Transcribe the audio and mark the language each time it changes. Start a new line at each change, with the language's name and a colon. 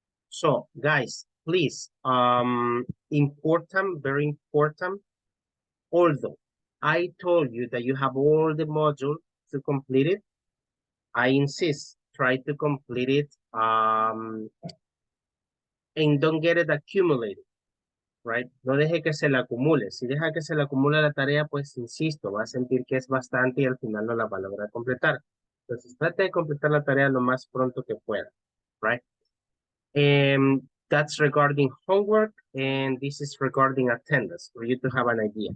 English: So guys, please, important, very important. Although I told you that you have all the modules to complete it, I insist, try to complete it and don't get it accumulated, right?
Spanish: No deje que se la acumule. Si deja que se la acumule la tarea, pues insisto, va a sentir que es bastante y al final no la va a lograr completar. Entonces trate de completar la tarea lo más pronto que pueda, right?
English: That's regarding homework, and this is regarding attendance, for you to have an idea.